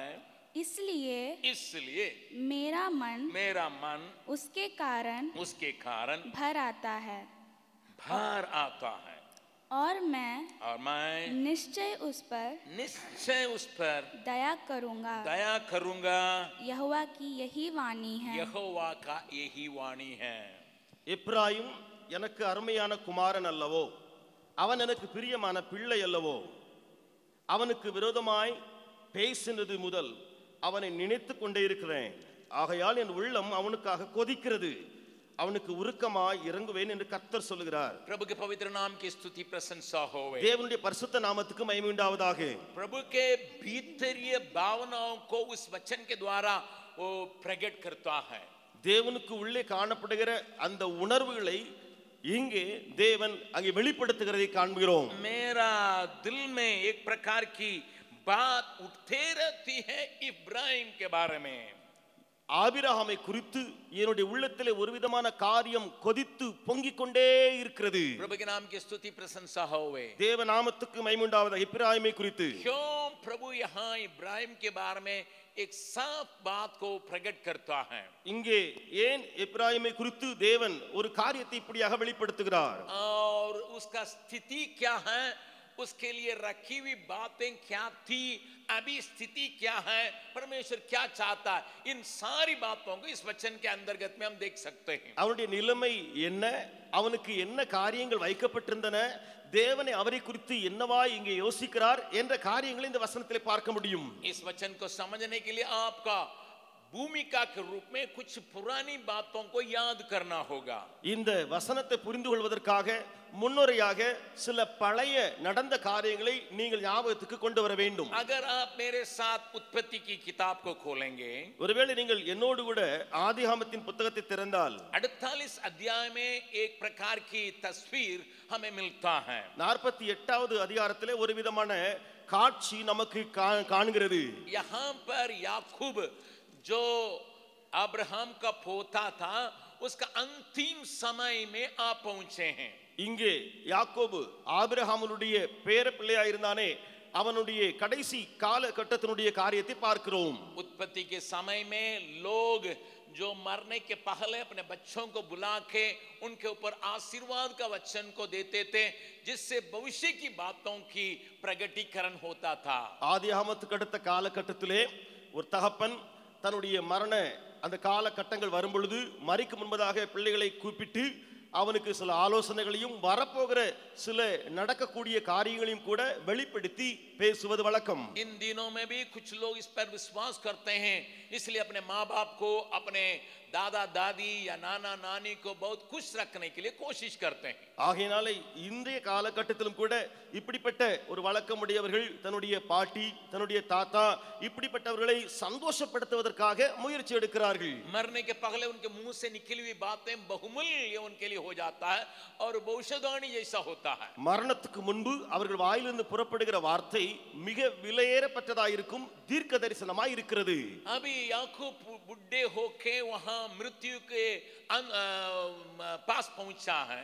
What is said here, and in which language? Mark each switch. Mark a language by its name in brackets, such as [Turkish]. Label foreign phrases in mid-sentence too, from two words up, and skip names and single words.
[Hindi] इसलिए मेरा मन उसके कारण भर आता है और मैं निश्चय उस पर दया करूंगा. यहोवा की यही वाणी है. यहोवा का यही वाणी है. [Tamil] எப்ராயிம் எனக்கு அருமையான குமாரன் அல்லவோ, அவன் எனக்கு பிரியமான பிள்ளை அல்லவோ, அவனுக்கு விரோதமாய் பேசினது முதல் அவனை நினைத்து கொண்டே இருக்கிறேன். ஆகையால் என் உள்ளம் அவனுக்காக கொதிக்கிறது, அவனுக்கு உருக்கமாய் இறங்குவேன் என்று கர்த்தர் சொல்கிறார். [Hindi] प्रभु के पवित्र नाम की स्तुति प्रशंसा होवे. [Tamil] தேவனுடைய பரிசுத்த நாமத்துக்கு மகிமை உண்டாவதாக. [Hindi] प्रभु के भीतरीय भावनाओं को उस वचन के द्वारा वो प्रकट करता है. [Tamil] தேவனுக்கு உள்ளே காணப்படுகிற அந்த உணர்வுகளை இங்கே தேவன் அங்கே வெளிப்படுத்துகிறதை காண்கிறோம். [Hindi] मेरा दिल में एक प्रकार की बात उठते रहती है इब्राहिम के बारे में. [Tamil] ஆபிரகாமை குறித்து என்னுடைய உள்ளத்திலே ஒரு விதமான காரியம் கொதித்து பொங்கிக் கொண்டே இருக்கிறது. [Hindi] प्रभु के नाम की स्तुति प्रशंसा होवे. [Tamil] தேவ நாமத்துக்கு மகிமை உண்டாவதாக. இப்ராயிமை குறித்து [Hindi] क्यों प्रभु यहाँ इब्राहिम के बारे में एक साफ बात को प्रकट करता है? [Tamil] இங்கே ஏன் இப்ராயிமை குறித்து தேவன் ஒரு காரியத்தை இப்படியாக வெளிப்படுத்துகிறார்? [Hindi] और उसका स्थिति क्या है, उसके लिए रखी हुई बातें क्या थी, अभी स्थिति क्या है, परमेश्वर क्या चाहता है, इन सारी बातों को इस वचन के अंतर्गत में हम देख सकते हैं. [Tamil] அவனுடைய நிலைமை என்ன, அவனுக்கு என்ன காரியங்கள் வைக்கப்பட்டிருந்தன, தேவனை அவரை குறித்து என்னவாய் இங்கே யோசிக்கிறார் என்ற காரியங்களை இந்த வசனத்திலே பார்க்க முடியும். [Hindi] इस वचन को समझने के लिए आपका भूमिका के रूप में कुछ पुरानी बातों को याद करना होगा. [Tamil] இந்த வசனத்தை புரிந்து கொள்வதற்காக முன்னுரையாக சில பழைய நடந்த காரியங்களை நீங்கள் ஞாபகத்துக்கு கொண்டு வர வேண்டும். [Hindi] अगर आप मेरे साथ उत्पत्ति की किताब को खोलेंगे, [Tamil] ஒருவேளை நீங்கள் என்னோடு கூட ஆதியாகமத்தின் புத்தகத்தை திறந்தால் [Hindi] 48 अध्याय में एक प्रकार की तस्वीर हमें मिलता है. [Tamil] 48வது அதிகாரத்திலே ஒரு விதமான காட்சி நமக்கு காண்கிறது. [Hindi] यहाँ पर याकूब जो अब्राहम का पोता था, उसका अंतिम समय में आ पहुंचे हैं. [Tamil] இங்கே யாக்கோபு ஆபிரகாமுடைய பேர பிள்ளையா இருந்தானே, அவனுடைய கடைசி காலகட்டத்தினுடைய காரியத்தை பார்க்கிறோம். [Hindi] उत्पत्ति के समय में लोग जो मरने के पहले अपने बच्चों को बुला के उनके ऊपर आशीर्वाद का वचन को देते थे, जिससे भविष्य की बातों की प्रगटीकरण होता था. [Tamil] ஆதியாகமத்துக்கு அடுத்த காலகட்டத்திலே ஒரு தகப்பன் தன்னுடைய மரண அந்த காலகட்டங்கள் வரும் பொழுது மரிக்கும் முன்பதாக பிள்ளைகளை கூப்பிட்டு அவனுக்கு சில ஆலோசனைகளையும் வரப்போகிற சில நடக்கக்கூடிய காரியங்களையும் கூட வெளிப்படுத்தி பேசுவது வழக்கம். [Hindi] इन दिनों में भी कुछ लोग इस पर विश्वास करते हैं, इसलिए अपने माँ बाप को, अपने दादा दादी या नाना नानी को बहुत खुश रखने के लिए कोशिश करते हैं. [Tamil] ஆகையினாலே இன்றைய காலகட்டத்திலும் கூட இப்படிப்பட்ட ஒரு வழக்கமுடையவர்கள் தன்னுடைய பாட்டி தன்னுடைய தாத்தா இப்படிப்பட்டவர்களை சந்தோஷப்படுத்துவதற்காக முயற்சி எடுக்கிறார்கள். [Hindi] मरने के पहले उनके मुंह से निकली हुई बातें बहुमूल्य उनके लिए हो जाता है और भविष्यवाणी जैसा होता है. [Tamil] மரணத்துக்கு முன்பு அவர்கள் வாயிலிருந்து புறப்படுகிற வார்த்தை மிக விலையேறப்பட்டதாக இருக்கும், தீர்க்க தரிசனமாய் இருக்கிறது. [Hindi] अभी याकूब बुढ़े होके वहां मृत्यु के पास पहुंचा है.